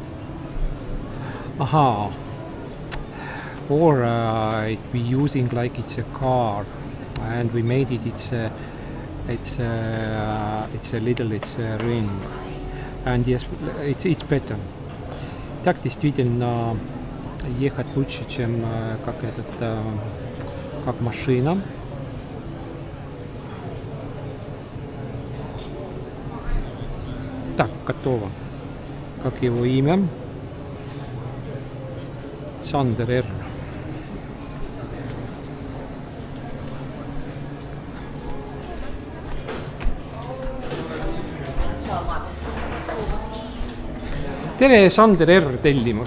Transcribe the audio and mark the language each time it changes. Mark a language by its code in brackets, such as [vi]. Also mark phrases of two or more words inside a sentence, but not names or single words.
[en] Aha. Or we using like it's a car, and we made it. It's a little ring, and yes, it's better. [ru] Так действительно ехать лучше, чем как машина. Так, готово. как его имя? [et] Sander R. Tere, Sander R tellimus.